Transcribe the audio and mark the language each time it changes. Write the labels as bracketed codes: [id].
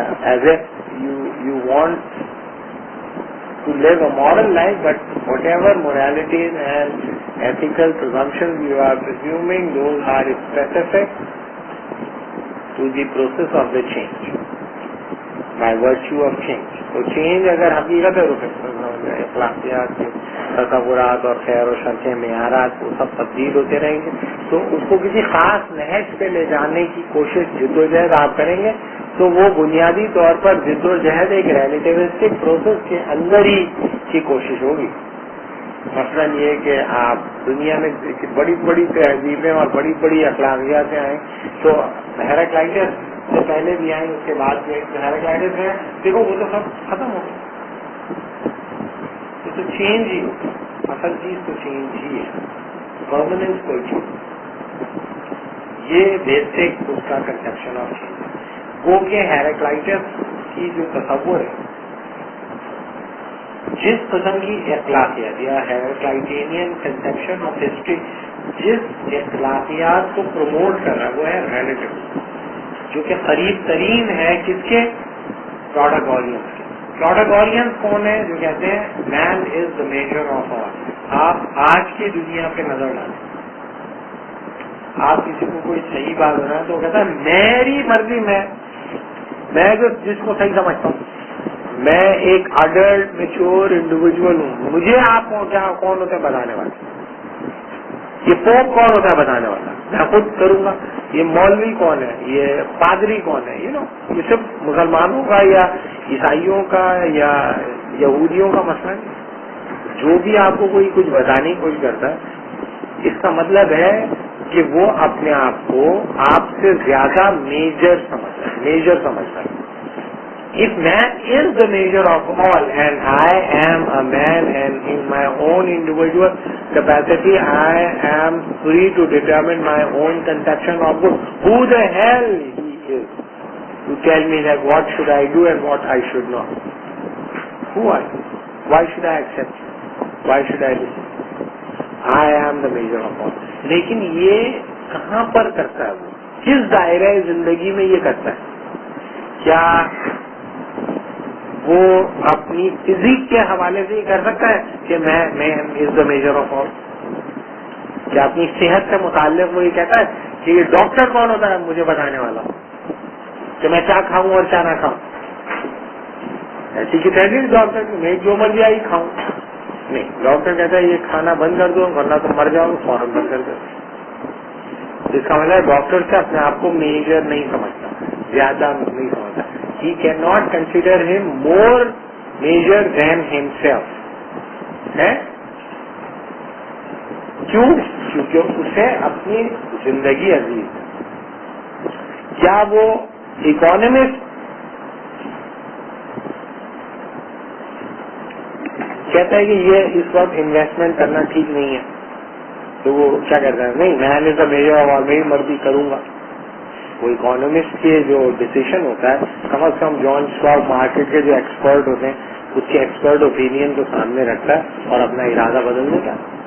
[en] As if you want to live a moral life, but whatever moralities and ethical presumptions you are presuming, those are specific to the process of the change, by virtue of change. [ur] تو change اگر حقیقت ہے، اخلاقیات کے تصورات اور خیر و شر کے معیارات وہ سب تبدیل ہوتے رہیں گے. تو اس کو کسی خاص نہج پہ لے جانے کی کوشش جدوجہد آپ کریں گے تو وہ بنیادی طور پر جدوجہد ایک ریلیٹیوسٹک پروسیس کے اندر ہی کی کوشش ہوگی. مثلا یہ کہ آپ دنیا میں بڑی بڑی تہذیبیں اور بڑی بڑی اخلاقیاتیں آئیں تو ہیراکلائٹس سے پہلے بھی آئیں، اس کے بعد بھی ہیراکلائٹس ہے، دیکھو وہ تو سب ختم ہو گئے. تو چینج ہی ہوگا، اصل چیز تو چینج ہی ہے، پرماننس کوئی چیز. یہ بیسک اس کا کنسپشن آف چینج. وہ کہ ہیراکلائٹس کی جو تصور ہے، جس قسم کی اخلاقیات یا ہیراکلائٹینین کنسپشن آف ہسٹری جس اخلاقیات کو پروموٹ کر رہا ہے وہ ہے ریلیٹیو، جو کہ قریب ترین ہے کس کے؟ پروٹاگورس کے. پروٹاگورینس کون ہے جو کہتے ہیں [en] Man is the measure of all. [ur] آپ آج کی دنیا پہ نظر ڈالیں, آپ کسی کو کوئی صحیح بات بنا ہے تو وہ کہتا ہے میری مرضی, میں جو جس کو صحیح سمجھتا ہوں, میں ایک اڈلٹ میچور انڈیویجول ہوں, مجھے آپ کون ہوتے ہیں بتانے والے, یہ پوپ کون ہوتا ہے بتانے والا, میں خود کروں گا. یہ مولوی کون ہے, یہ پادری کون ہے, یہ صرف مسلمانوں کا یا عیسائیوں کا یا یہودیوں کا مسئلہ نہیں. جو بھی آپ کو کوئی کچھ بتانے کی کوشش کرتا ہے اس کا مطلب ہے کہ وہ اپنے آپ کو آپ سے زیادہ میجر سمجھتا ہے. [en] If man is the measure of all and I am a man and in my own individual capacity I am free to determine my own conception of good, who the hell he is to tell me that what should I do and what I should not? Who are you? Why should I accept you? Why should I listen? I am the measure of all. [ur] لیکن یہ کہاں پر کرتا ہے, وہ کس دائرہ زندگی میں یہ کرتا ہے؟ کیا وہ اپنی فزیک کے حوالے سے یہ کر سکتا ہے کہ [en] Man is the measure of all? [ur] کیا اپنی صحت سے متعلق وہ یہ کہتا ہے کہ یہ ڈاکٹر کون ہوتا ہے مجھے بتانے والا کہ میں کیا کھاؤں اور کیا نہ کھاؤں؟ ایسی کی تحریر ڈاکٹر کی, میں جو مرضی آئی کھاؤں نہیں. ڈاکٹر کہتا ہے یہ کھانا بند کر دو ورنہ تو مر جاؤ, فوراً بند کر دو. اس کا مطلب ڈاکٹر سے اپنے آپ کو میجر نہیں سمجھتا, زیادہ نہیں سمجھتا. [en] He cannot consider him more major than himself. [ur] ہے کیوں؟ کیونکہ اسے اپنی زندگی عزیز ہے. کیا وہ اکانومسٹ کہتا ہے کہ یہ اس وقت انویسٹمنٹ کرنا ٹھیک نہیں ہے تو وہ کیا کہتا ہے نہیں میں نے تو میجر اور میری مرضی کروں گا؟ وہ اکانومسٹ کے جو ڈیسیشن ہوتا ہے کم از کم جان اسٹاک مارکیٹ کے جو ایکسپرٹ ہوتے ہیں اس کے ایکسپرٹ اوپینین کو سامنے رکھتا ہے اور اپنا ارادہ بدل دیتا ہے.